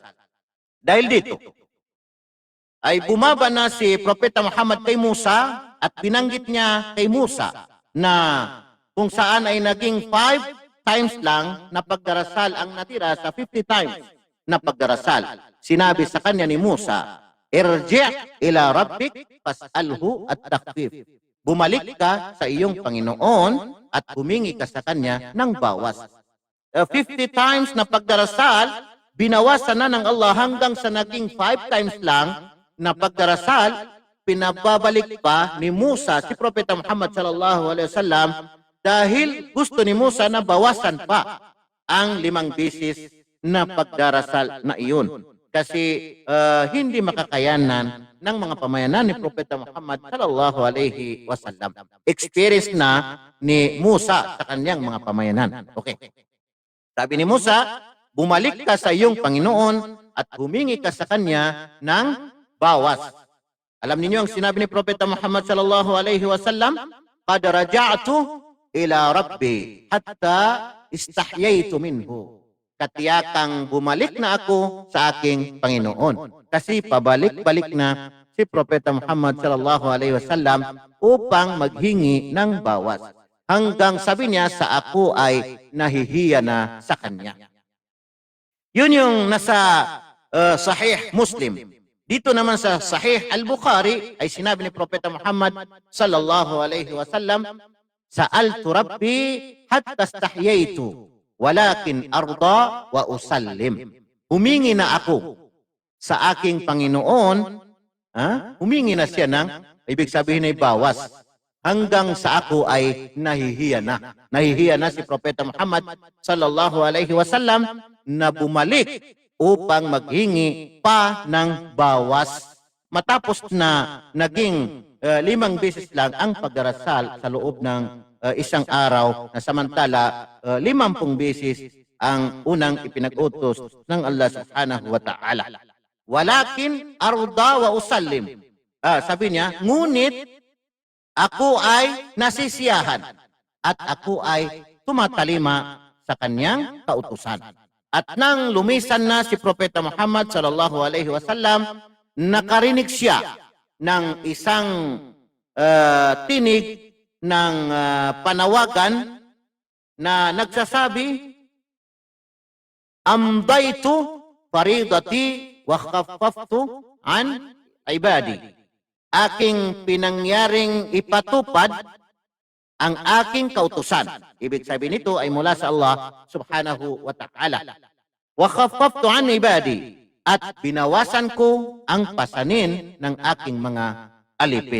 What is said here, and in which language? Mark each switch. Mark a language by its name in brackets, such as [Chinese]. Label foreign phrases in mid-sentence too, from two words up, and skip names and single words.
[Filipino] Dahil dito, ay bumaba na si Propeta Muhammad kay Musa at binanggit niya kay Musa na kung saan ay naging 5 times lang na pagdarasal ang natira sa 50 times na pagdarasal. Sinabi sa kanya ni Musa, [Arabic] "ارجع إلى ربك فاسأله التخفيف." [Filipino] Bumalik ka sa iyong Panginoon at humingi ka sa kanya ng bawas. 50 times na pagdarasal, binawasan na ng Allah hanggang sa naging 5 times lang na pagdarasal, pinababalik pa ni Musa si Propeta Muhammad [Arabic] صلى الله عليه وسلم [Filipino] dahil gusto ni Musa na bawasan pa ang 5 beses na pagdarasal na iyon. Kasi hindi makakayanan ng mga pamayanan ni Propeta Muhammad [Arabic] صلى الله عليه وسلم. [Filipino] Experience na ni Musa sa kanyang mga pamayanan. Okay. Sabi ni Musa, bumalik ka sa iyong Panginoon at humingi ka sa kanya ng bawas. Alam niyo ang sinabi ni Propeta Muhammad [Arabic] صلى الله عليه وسلم, "قد رجعت إلى ربي حتى استحييت منه." [Filipino] Katiyakang bumalik na ako sa aking Panginoon. Kasi pabalik-balik na si Propeta Muhammad [Arabic] صلى الله عليه وسلم [Filipino] upang maghingi ng bawas. Hanggang sabi niya sa ako ay nahihiya na sa kanya. Yun yung nasa Sahih Muslim. Dito naman sa Sahih Al-Bukhari ay sinabi ni Propeta Muhammad [Arabic] صلى الله عليه وسلم, "سألت ربي حتى استحييت ولكن أرضى وأسلم." [Filipino] Humingi na ako sa aking Panginoon, humingi na siya ng, ibig sabihin ay bawas, hanggang sa ako ay nahihiya na. Nahihiya na si Propeta Muhammad [Arabic] صلى الله عليه وسلم [Filipino] na bumalik upang maghingi pa ng bawas. Matapos na naging 5 beses lang ang pagdarasal sa loob ng isang araw, na samantala 50 beses ang unang ipinag-utos ng Allah [Arabic] سبحانه وتعالى. ولكن أرضى وأسلم. [Filipino] Sabi niya, ngunit ako ay nasisiyahan at ako ay tumatalima sa kanyang kautusan. At nang lumisan na si Propeta Muhammad [Arabic] صلى الله عليه وسلم, [Filipino] nakarinig siya ng isang tinig ng panawagan na nagsasabi, [Arabic] "أمضيت فريضتي وخففت عن عبادي." [Filipino] Aking pinangyaring ipatupad ang aking kautusan. Ibig sabihin nito ay mula sa Allah [Arabic] سبحانه وتعالى. وخففت عن عبادي, [Filipino] at binawasan ko ang pasanin ng aking mga alipin.